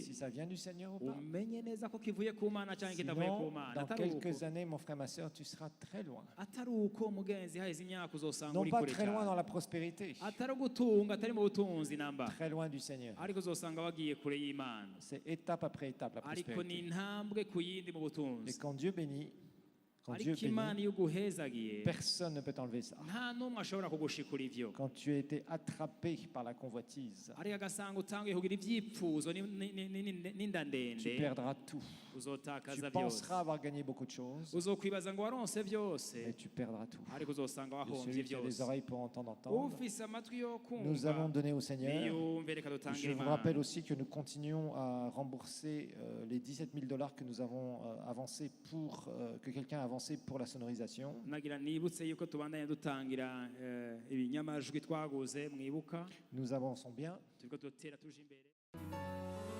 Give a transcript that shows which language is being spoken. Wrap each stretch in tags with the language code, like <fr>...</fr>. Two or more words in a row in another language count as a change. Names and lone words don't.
<fr>si ça vient du Seigneur ou pas.</fr> <rn>umenye neza ko kivuye ku Mana cyangwa kitavuye ku</rn> <fr>Sinon,</fr> <rn>Mana.</rn> <fr>dans</fr> <rn>Atari uko</rn> <fr>quelques années, mon frère, ma soeur, tu seras très loin.</fr> <rn>atari uko mugenzi haheze imyaka uzosanga</rn> <fr>Non</fr> <rn>uri</rn> <fr>pas</fr> <rn>kure</rn> <fr>très loin dans</fr> <rn>cyane,</rn> <fr>la prospérité,</fr> <rn>atari gutunga atari mu butunzi namba,</rn> <fr>très loin du Seigneur.</fr> <rn>ariko uzosanga wagiye kure y'Imana,</rn> <fr>C'est étape après étape la</fr> <rn>ariko ni</rn> <fr>prospérité.</fr> <rn>intambwe ku yindi mu</rn> <fr>Et</fr> <rn>butunzi.</rn> <fr>quand Dieu bénit,</fr> <rn>ariko Imana iyo uguhezagiye</rn> <fr>personne ne peut t'enlever ça.</fr> <rn>nta n'umwe ashobora kugushikura ivyo.</rn> <fr>Quand tu as été attrapé par la convoitise,</fr> <rn>ariko agasanga utangiye kugira ivyipfuzo n'inda</rn> <fr>tu</fr> <rn>ndende,</rn> <fr>perdras tout. Tu</fr> <rn>uzotakaza byose,</rn> <fr>penseras avoir gagné beaucoup de choses,</fr> <rn>uzokwibaza ngo waronse byose,</rn> <fr>mais tu perdras tout.</fr> <rn>ariko uzosanga</rn> <fr>Et</fr> <rn>wahombye</rn> <fr>celui qui a les</fr> <rn>byose.</rn> <fr>oreilles pour entendre,</fr> <rn>ufise amatwi yo</rn> <fr>nous allons</fr> <rn>kumva</rn> <fr>donner au Seigneur.</fr> <rn>niyumve, reka</rn> <fr>Je</fr> <rn>dutangire</rn> <fr>vous</fr> <rn>Imana.</rn> <fr>rappelle aussi que nous continuons à rembourser les 17 000 $ que nous avons avancés que quelqu'un a avancé pour la sonorisation.</fr> <rn>nagira nibutse yuko tubandanya dutangira ibinyamajwi twaguze, mwibuka</rn> <fr>Nous avançons bien.</fr> <rn>turiko dutera tuje imbere.</rn>